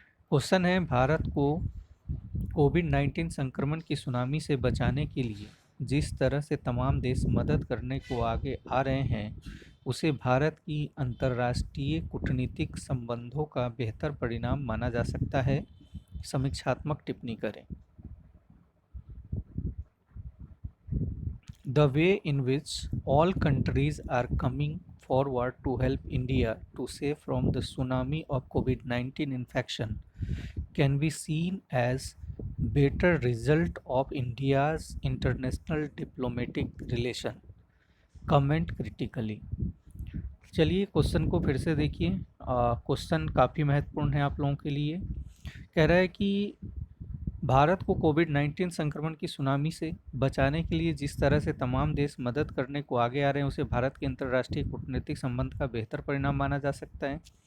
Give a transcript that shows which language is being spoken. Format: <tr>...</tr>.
<hi>Question है, भारत को कोविड-19 संक्रमण की सुनामी से बचाने के लिए जिस तरह से तमाम देश मदद करने को आगे आ रहे हैं, उसे भारत की अंतर्राष्ट्रीय कूटनीतिक संबंधों का बेहतर परिणाम माना जा सकता है। समीक्षात्मक टिप्पणी करें।</hi> <en>The way in which all countries are coming forward to help India to save from the tsunami of COVID-19 infection can be seen as better result of India's international diplomatic relation. Comment critically.</en> <hi>चलिए question को फिर से देखिए। Question काफ़ी महत्वपूर्ण है आप लोगों के लिए। कह रहा है कि भारत को कोविड-19 संक्रमण की सुनामी से बचाने के लिए जिस तरह से तमाम देश मदद करने को आगे आ रहे हैं, उसे भारत के अंतर्राष्ट्रीय कूटनीतिक संबंध का बेहतर परिणाम माना जा सकता है।</hi>